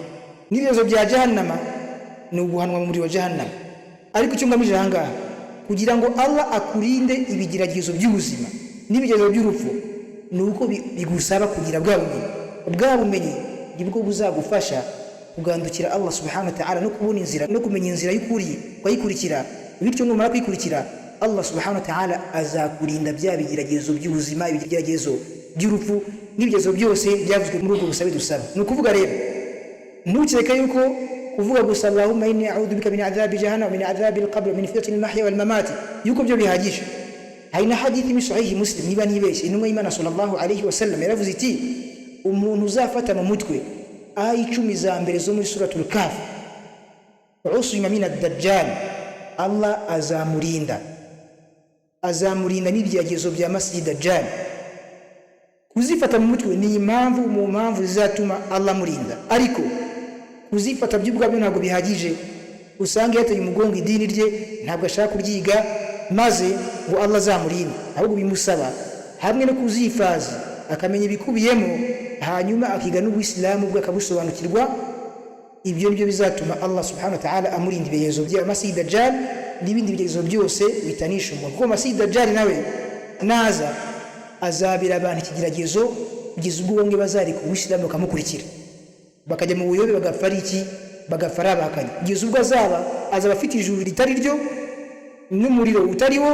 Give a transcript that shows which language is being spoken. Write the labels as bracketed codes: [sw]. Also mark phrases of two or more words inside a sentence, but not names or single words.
[rw] N'ibigeragezo bya jahannama ni uguhanwa mu muri wa jahannama. Ariko icyo ngamije ahangaha kugira ngo Allah akurinde ibigeragezo by'ubuzima n'ibigeragezo by'urupfu, nuko bigusaba kugira bwa bumenyi nibwo buzagufasha kugandukira [ar] الله سبحانه وتعالى [rw] no kubona inzira no kumenya inzira y'ukuri kwayikurikira. Bityo numara kwikurikira [ar] الله سبحانه وتعالى [rw] azakurinda bya bigeragezo by'ubuzima, ibigeragezo by'urupfu n'ibigeragezo byose byavuzwe muri ubwo busabe dusaba. Ni ukuvuga rero ntukeka yuko kuvuga gusa [ar] اللهم إني أعوذ بك من عذاب جهنم ومن عذاب القبر ومن فتنة المحيا والممات [rw] yuko byo bihagije. Haina hadithi mi sahihi Muslim niba nibeshe, intumwa y'Imana [ar] صلى الله عليه وسلم [rw] yaravuze iti umuntu uzafata mu mutwe aya 10 za mbere zo muri suratul Kahf, [ar] عصم من الدجال, [rw] Allah azamurinda n'ibigeragezo bya Masihi Dajjal. Kuzifata mu mutwe ni impamvu mu mpamvu zizatuma Allah murinda, ariko kuzifata by'ubwabyo ntabwo bihagije. Usanga yataye umugongo idini rye, ntabwo ashaka kuryiga maze ngo Allah azamurinde, ahubwo bimusaba hamwe no kuzifaza akamenya ibikubiyemo, hanyuma akiga n'Ubuislamu bwe akabusobanukirwa. Ibyo nibyo bizatuma [ar] الله سبحانه وتعالى [rw] amurinda ibigeragezo bya Masihi Dajjal n'ibindi bigeragezo byose bitanisha umuntu. Kuko Masihi Dajjal nawe naza azabira abantu ikigeragezo kugeza ubwo bamwe bazari ku Uislamu bakamukurikira bakajya mu buyobe bagafara abahakanye, kugeza ubwo azaba afite ijuru ritari ryo n'umuriro utariwo.